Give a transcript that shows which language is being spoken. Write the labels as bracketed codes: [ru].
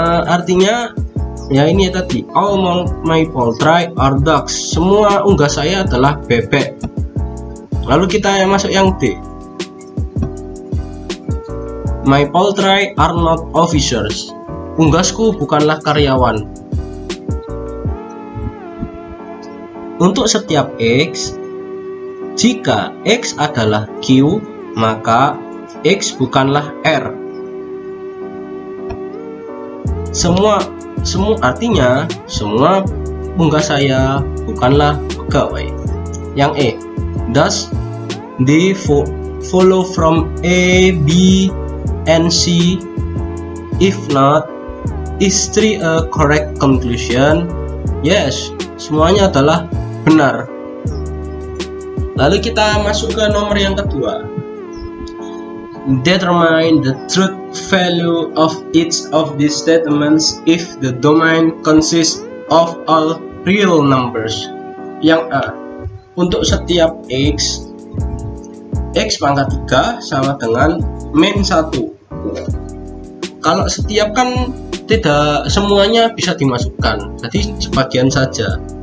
[id] Artinya ya ini ya tadi, [en] all my poultry are dogs. [id] Semua unggas saya adalah bebek. Lalu kita masuk yang D. [en] My poultry are not officers. [id] Unggasku bukanlah karyawan. Untuk setiap X, jika X adalah Q, maka X bukanlah R. Semua artinya semua unggas saya bukanlah pegawai. Yang E. [en] Thus, they follow from A, B, and C. If not, is 3 a correct conclusion? Yes, [id] semuanya adalah benar. Lalu kita masuk ke nomor yang kedua. [en] Determine the truth value of each of these statements if the domain consists of all real numbers. [id] Yang A. Untuk setiap X, X pangkat 3 sama dengan min 1. Kalau setiap kan tidak semuanya bisa dimasukkan, jadi sebagian saja.